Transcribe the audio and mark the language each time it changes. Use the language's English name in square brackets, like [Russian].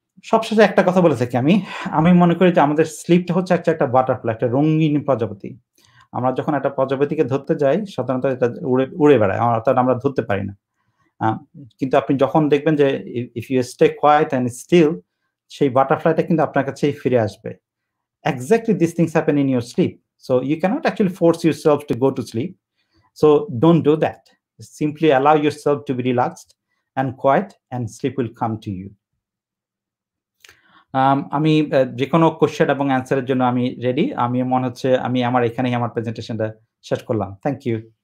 [Bangla] সবশেষে একটা কথা বলে থাকি, আমি মনে করি যে আমাদের স্লিপটা হচ্ছে একটা বাটারফ্লাই, একটা রঙিন প্রজাপতি। আমরা যখন একটা প্রজাপতিকে ধরতে যাই, সাধারণত এটা উড়ে বেড়ায়, অর্থাৎ আমরা ধরতে পারি না। কিন্তু আপনি যখন দেখবেন যে [English] if you stay quiet and still, [Bangla] সেই বাটারফ্লাইটা কিন্তু আপনার কাছেই ফিরে আসবে। [English] Exactly these things happen in your sleep. So you cannot actually force yourself to go to sleep. So don't do that. Simply allow yourself to be relaxed and quiet, and sleep will come to you. [Bangla] আমি যে কোনো question এবং অ্যান্সারের জন্য আমি ready. আমি মনে হচ্ছে আমি এখানেই আমার প্রেজেন্টেশনটা শেষ করলাম। [English] Thank you.